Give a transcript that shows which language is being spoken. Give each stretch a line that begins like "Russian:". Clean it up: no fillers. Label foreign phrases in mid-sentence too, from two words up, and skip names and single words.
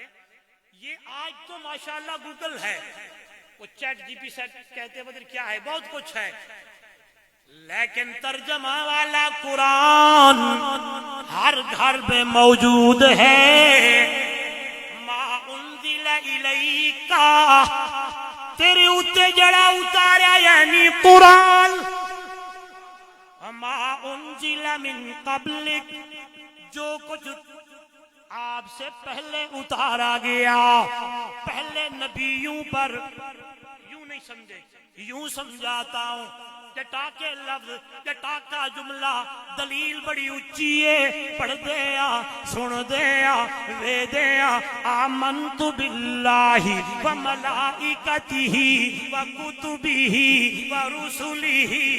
Urdu: یہ آج تو ماشاءاللہ گوگل ہے، وہ چیٹ جی پی سیٹ کہتے بدر کیا ہے، بہت کچھ ہے، لیکن ترجمہ والا قرآن ہر گھر میں موجود ہے۔
Arabic: ما انزل الیک،
Punjabi: تیرے اوتے جڑا اتارا یعنی قرآن،
Arabic: ما انزل من قبلک،
Urdu: جو کچھ آپ سے پہلے اتارا گیا، پہلے نبیوں پر، یوں نہیں سمجھے، یوں سمجھاتا ہوں، جٹا کے لفظ، جٹا کا جملہ، دلیل بڑی اچھی ہے، پڑھ دیا، سن دیا، وے دیا،
Arabic: آمنت باللہ وملائکتہ وکتبہ ورسلہ،